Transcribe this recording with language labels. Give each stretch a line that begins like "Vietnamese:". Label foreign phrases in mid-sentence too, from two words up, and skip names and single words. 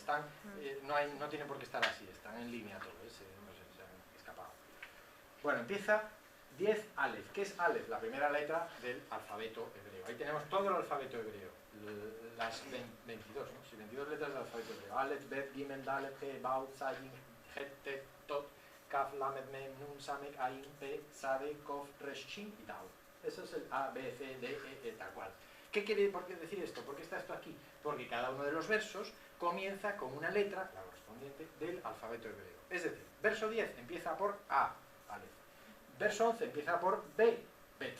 Spanish: Están, no tienen por qué estar así, están en línea todos, no sé, se han escapado. Bueno, empieza 10 Aleph. ¿Qué es Aleph? La primera letra del alfabeto hebreo. Ahí tenemos todo el alfabeto hebreo, las 22, ¿no? Sí, 22 letras del alfabeto hebreo. Aleph, Bet, Gimel, Dalet, He, Baut, Zayin, Het, Tet, Tot, Kaf, Lamed, Mem, Nun, Samek, Ain, Pe, Sade, Kof, Resh, Shin y Tau. Eso es el A, B, C, D, E, tal cual. ¿Qué quiere decir esto? ¿Por qué está esto aquí? Porque cada uno de los versos comienza con una letra, la correspondiente, del alfabeto hebreo. Es decir, verso 10 empieza por A, Aleph. Verso 11 empieza por B, Bet.